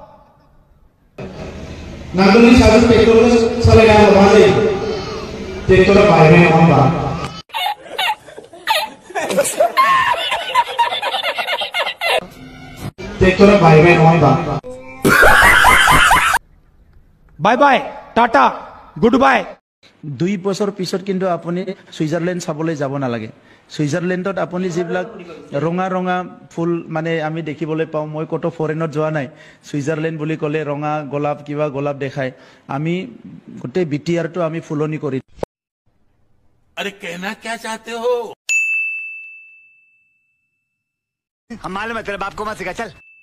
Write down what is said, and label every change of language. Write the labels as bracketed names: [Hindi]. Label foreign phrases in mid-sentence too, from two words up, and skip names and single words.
[Bodo] नांगोलनि साजों ट्रेक्टरखौ सालायना होबाय ट्रेक्टरा बायबाय नङा होनबा ट्रेक्टरा बायबाय नङा होनबा [English] bye bye tata good bye [Assamese] 2 বছৰ পিছত কিন্তু আপুনি সুইজাৰলেণ্ড চাবলৈ যাব নালাগে সুইজাৰলেণ্ডত আপুনি যিবিলাক ৰঙা ৰঙা ফুল মানে আমি দেখিবলৈ পাওঁ মই কত ফৰেনত যোৱা নাই সুইজাৰলেণ্ড বুলি ক'লে ৰঙা গোলাপ কিবা গোলাপ দেখায় আমি গোটেই বিটিআৰটো আমি ফুলনি কৰি [Hindi] अरे कहना क्या चाहते हो हम मालूम है तेरे बाप को मत सिखा चल